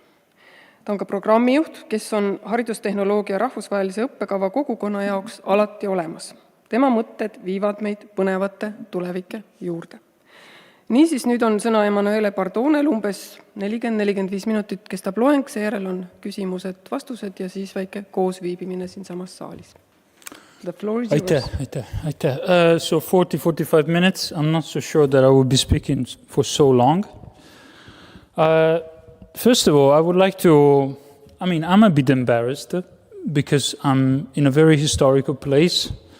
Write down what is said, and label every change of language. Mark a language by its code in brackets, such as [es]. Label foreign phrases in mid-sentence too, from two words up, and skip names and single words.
[et] Ta on ka programmijuht, kes on haridustehnoloogia rahvusvahelise õppekava kogukonna jaoks alati olemas. Tema mõtted viivad meid põnevate tulevike juurde. Niisiis nüüd on sõna Emanuele Bardonel umbes 40-45 minutit kestab loeng, seejärel on küsimused, vastused ja siis väike koosviibimine siin samas saalis. [en] The floor is yours. Aitäh. So 40-45 minutes. I'm not so sure that I will be speaking for so long. First of all, I would like to, I'm a bit embarrassed because I'm in a very historical place.